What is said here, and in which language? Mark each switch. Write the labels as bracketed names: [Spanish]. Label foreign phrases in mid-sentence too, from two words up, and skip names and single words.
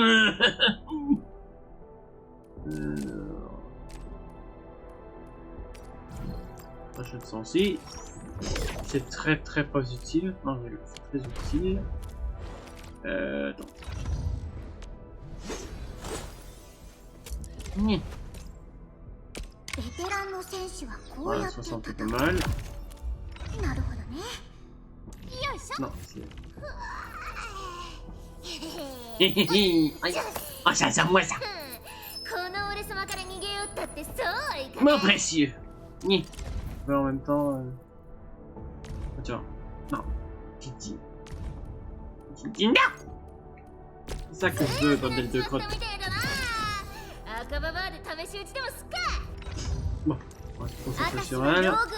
[French] Achète ça aussi. C'est très pas utile. Non, mais c'est très utile. Attends. Voilà, 60 est pas mal. [Japanese] なるほどね。よいしょ。 [French] Non, c'est... Oh, ça, c'est moi ça. [Japanese] この俺様から逃げよったってそうはいか [French] Mon précieux. Mais en même temps... Tu vois. Non. Titi. Titi, non. C'est ça que je veux dans Del 2 Crotte. Bon, on va se concentrer sur elle.